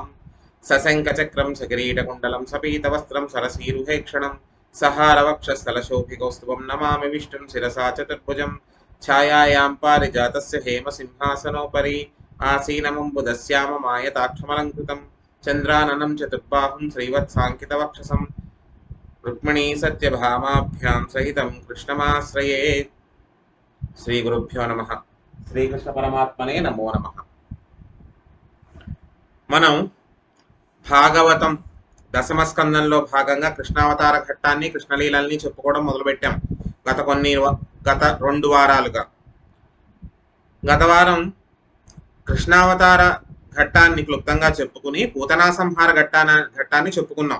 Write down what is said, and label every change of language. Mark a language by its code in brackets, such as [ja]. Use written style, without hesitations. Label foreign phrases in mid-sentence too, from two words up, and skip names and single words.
[sa] सशङ्खचक्रं सकिरीटकुण्डलं सपीतवस्त्रं सरसीरुहेक्षणं सहारवक्षस्थलशोभिकौस्तुभं नमामि विष्णुं शिरसा चतुर्भुजं छायायां पारिजातस्य हेमसिंहासनोपरि आसीनमम्बुदस्याममायताक्षमलङ्कृतं चन्द्राननं चतुर्बाहुं श्रीवत्साङ्कितवक्षसं रुक्मिणी सत्यभामाभ्यां सहितं कृष्णमाश्रये। श्रीगुरुभ्यो नमः। శ్రీకృష్ణ నమో నమః। [te] మనం భాగవతం దశమ స్కందంలో భాగంగా కృష్ణావతార ఘట్టాన్ని కృష్ణలీలల్ని చెప్పుకోవడం మొదలుపెట్టాం గత 2 వారాలుగా. గత వారం కృష్ణావతార ఘట్టాన్ని క్లుప్తంగా చెప్పుకుని పూతనా సంహార ఘట్టాన్ని చెప్పుకున్నాం.